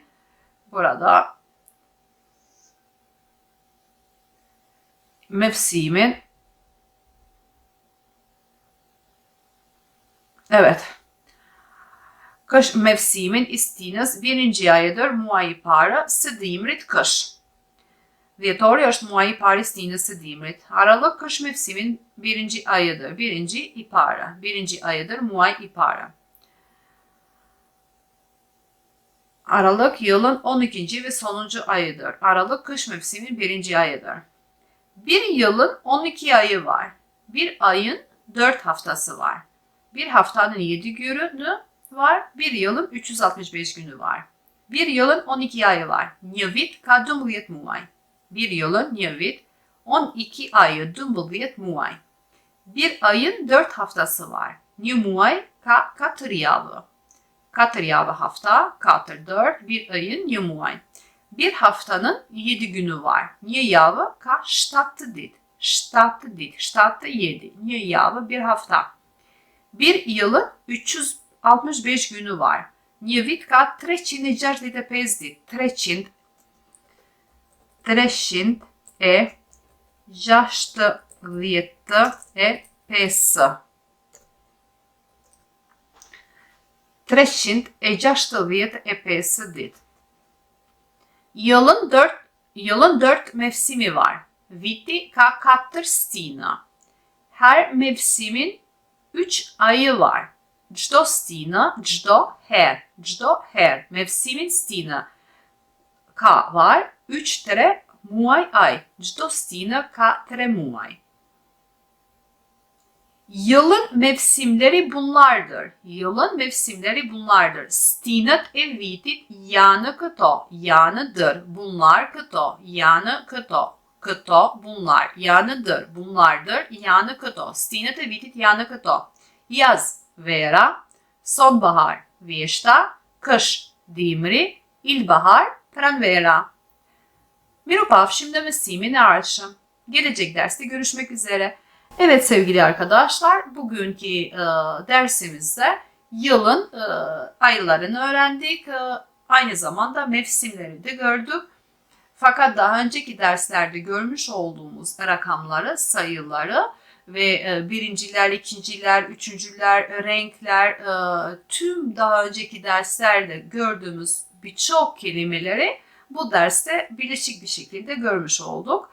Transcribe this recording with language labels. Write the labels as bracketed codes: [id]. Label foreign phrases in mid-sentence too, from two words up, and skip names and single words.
[tr] Burada mevsimin. Evet. Kış mevsimin [sq] i stinës, [tr] 1. [sq] ayıdır, muaj i parë së dimrit, kış. Dhjetori është muaj i parë i stinës së dimrit. [tr] Aralık kış mevsimin 1. ayıdır. 1. [sq] i parë. 1. ayıdır, muaj i parë. [tr] Aralık yılın 12. ve sonuncu ayıdır. Aralık kış mevsimin 1. ayıdır. Bir yılın 12 ayı var. Bir ayın 4 haftası var. Bir haftanın 7 günü var. Bir yılın 365 günü var. Bir yılın 12 ayı var. [sq] Një vit ka 12 muaj. [tr] Bir yılın [sq] një vit [tr] 12 ayı 12 muaj. Bir ayın 4 haftası var. [sq] Një muaj ka 4 javë. 4 javë hafta, 4, 4, [tr] bir ayın [sq] një muaj. [tr] Bir haftanın 7 günü var. [sq] Një javë ka 7 ditë. 7 ditë, 7, 7. Një javë, [tr] bir hafta. Bir yılın 365 günü var. [sq] Një vit ka 365 ditë. 365. 365 ditë. [tr] Yılın 4 mevsimi var. [sq] Viti ka 4 stina. [tr] Her mevsimin 3 ayı var. [sq] Çdo stina, çdo her. Mevsimin stina ka var 3 tre muaj ay. Çdo stina ka 3 muaj. [tr] Yılın mevsimleri bunlardır. Yılın mevsimleri bunlardır. [sq] Stinët e vitit janë këto, yanıdır. Bunlar këto, yanı këto. Këto, [tr] bunlar, yanıdır. Bunlardır, [sq] yanı këto. Stinët e vitit janë këto. Yaz, vera, sonbahar, vjeshta, kış, dimri, ilbahar, pranvera. Miropafşim de mësimin e ardhshëm. [tr] Gelecek derste görüşmek üzere. Evet sevgili arkadaşlar, bugünkü dersimizde yılın aylarını öğrendik. Aynı zamanda mevsimleri de gördük. Fakat daha önceki derslerde görmüş olduğumuz rakamları, sayıları ve birinciler, ikinciler, üçüncüler, renkler, tüm daha önceki derslerde gördüğümüz birçok kelimeleri bu derste birleşik bir şekilde görmüş olduk.